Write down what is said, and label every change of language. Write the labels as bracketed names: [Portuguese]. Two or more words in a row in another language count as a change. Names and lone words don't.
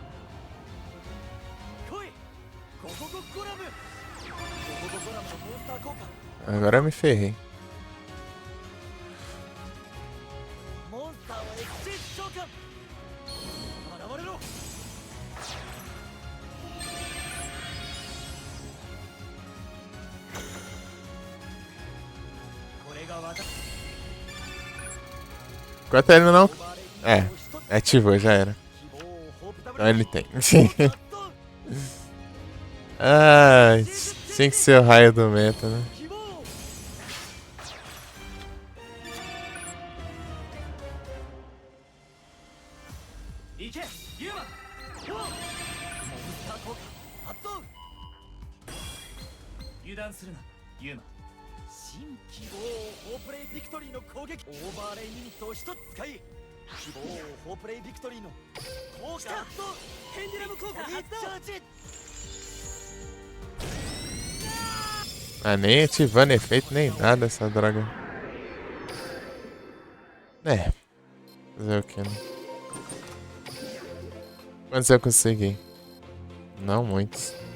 [Japanese] 来い。ゴゴゴゴラム。ゴゴゴゴラムのモンスター効果。 [Portuguese] Agora eu me ferrei. [Japanese] モンスターをエクシーズ召喚。現れろ。これが私。 [Portuguese] Enquanto ele não. É, ativou, já era. Então ele tem. Ah, tinha que ser o raio do meta, né? [Japanese] 行けユーマ。モンスター効果発動。油断するなユーマ。新希望ホープレイビクトリーの攻撃。オーバーレイユニットを一つ使い希望ホープレイビクトリーの効果発動。ペンデュラム効果リ発動。チャージ。 [Portuguese] Ah, nem ativando efeito nem nada essa droga. É. Fazer o que, né? Quantos eu consegui? Não muitos.